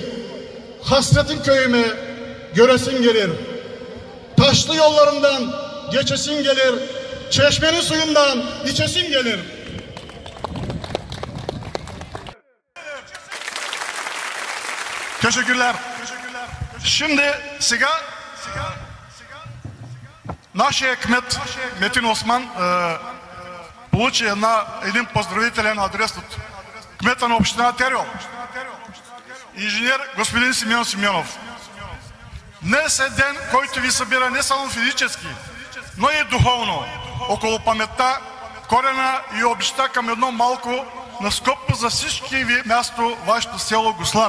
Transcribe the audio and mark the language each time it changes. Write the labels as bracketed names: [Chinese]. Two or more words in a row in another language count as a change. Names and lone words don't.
[Turkish] Hasretin köyüme göresim gelir. Taşlı yollarından geçesim gelir. Çeşmenin suyundan içesim gelir. Teşekkürler. [Bulgarian] Şimdi сега нашия кмет Метин Осман получи един поздравителен адрес от кмета на община Tervel, инженер господин Симеон Симеонов. Днес е ден, който ви събира не само физически, но и духовно около паметта, корена и обичта към едно малко, наскопо за всички ви място, вашето село Гуслар.